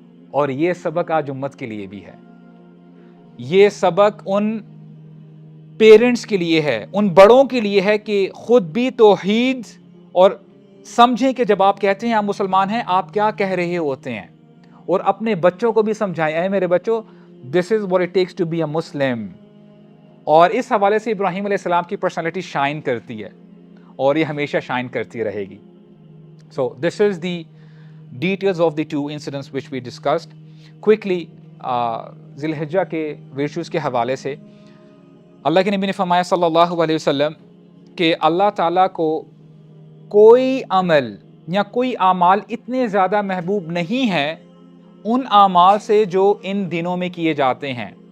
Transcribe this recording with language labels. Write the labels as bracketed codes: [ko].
[ur] اور یہ سبق آج امت کے لیے بھی ہے. یہ سبق ان پیرنٹس کے لیے ہے, ان بڑوں کے لیے ہے کہ خود بھی توحید اور سمجھیں کہ جب آپ کہتے ہیں آپ مسلمان ہیں آپ کیا کہہ رہے ہوتے ہیں, اور اپنے بچوں کو بھی سمجھائیں اے میرے بچوں [en] This is what it takes to be a Muslim. [ur] اور اس حوالے سے ابراہیم علیہ السلام کی پرسنالٹی شائن کرتی ہے اور یہ ہمیشہ شائن کرتی رہے گی. [en] So this is the details of the two incidents which we discussed. [ur] Quickly, ذی الحجہ کے ورچوز کے حوالے سے اللہ کے نبی نے فرمایا صلی اللہ علیہ وسلم کہ اللہ تعالیٰ کو کوئی عمل یا کوئی اعمال اتنے زیادہ محبوب نہیں ہیں ان اعمال سے جو ان دنوں میں کیے جاتے ہیں.